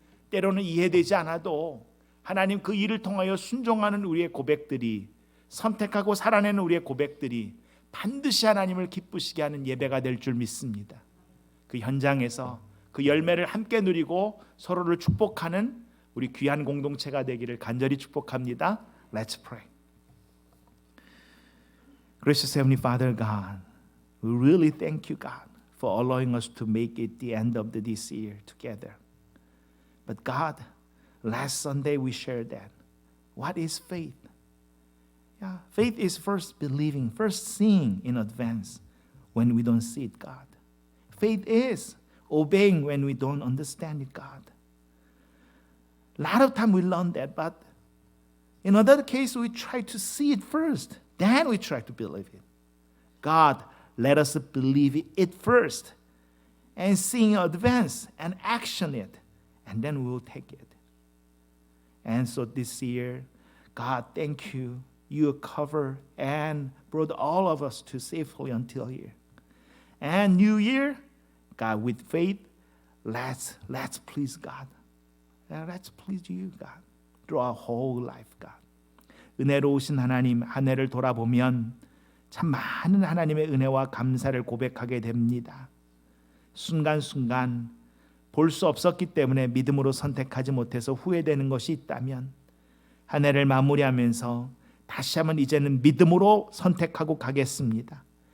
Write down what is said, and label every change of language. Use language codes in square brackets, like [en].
[ko] 때로는 이해되지 않아도 하나님 그 일을 통하여 순종하는 우리의 고백들이 선택하고 살아내는 우리의 고백들이 반드시 하나님을 기쁘시게 하는 예배가 될 줄 믿습니다. 그 현장에서 그 열매를 함께 누리고 서로를 축복하는 우리 귀한 공동체가 되기를 간절히 축복합니다. [en] Let's pray. Gracious Heavenly Father God, we really thank you, God, for allowing us to make it the end of this year together. But God, last Sunday we shared that. What is faith? Yeah, faith is first believing, first seeing in advance when we don't see it, God. Faith is obeying when we don't understand it, God. A lot of time we learn that, but in other case we try to see it first, then we try to believe it. God, let us believe it first and see in advance and action it, and then we will take it. And so this year, God, thank you. You covered and brought all of us to safely until here. And New Year, God, with faith, let's please God. Let's please you, God, through our whole life, God. [ko] 은혜로우신 하나님, 한 해를 돌아보면 참 많은 하나님의 은혜와 감사를 고백하게 됩니다. 순간순간 볼 수 없었기 때문에 믿음으로 선택하지 못해서 후회되는 것이 있다면 한 해를 마무리하면서 다시 한번 이제는 믿음으로 선택하고 가겠습니다.